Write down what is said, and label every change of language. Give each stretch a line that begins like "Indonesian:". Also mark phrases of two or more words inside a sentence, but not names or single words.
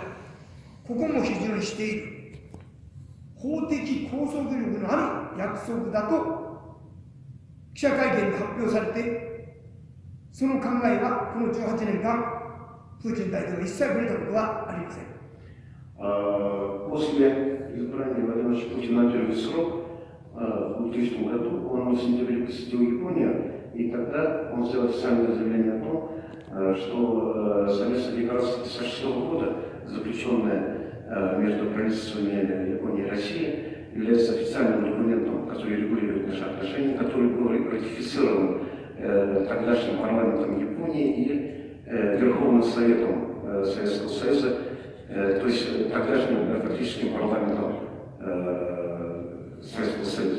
Japanese: ここも批准している。法的拘束力のある約束だと記者会見で発表されて、その考えはこの18年間、プーチン大統領は一切触れたことはありません。
Russian: После избрания Владимира Путина на первый срок в 2000 году он в сентябре посетил Японию, и тогда он сделал официальное заявление о том, что совместная декларация 1956 года, заключенная между правительствами Японии и России, является официальным документом, который регулирует наши отношения, который был ратифицирован тогдашним парламентом Японии и Верховным Советом Советского Союза, то есть тогдашним фактическим парламентом Советского Союза.